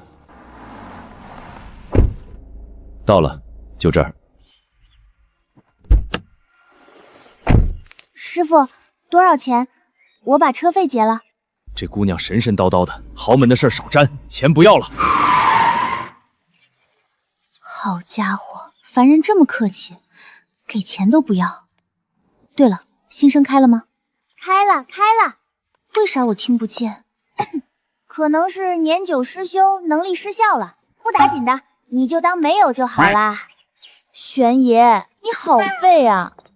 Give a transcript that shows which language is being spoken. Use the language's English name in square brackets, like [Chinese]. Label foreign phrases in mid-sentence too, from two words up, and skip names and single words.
[Chinese] 到了，就這兒。師傅，多少錢？我把車費結了。這姑娘神神叨叨的，豪門的事少沾，錢不要了。好家伙，凡人這麼客氣，給錢都不要。對了，心聲開了嗎？開了，開了。為啥我聽不見？可能是年久失修，能力失效了。不打緊的，你就當沒有就好啦。玄爺，你好廢啊！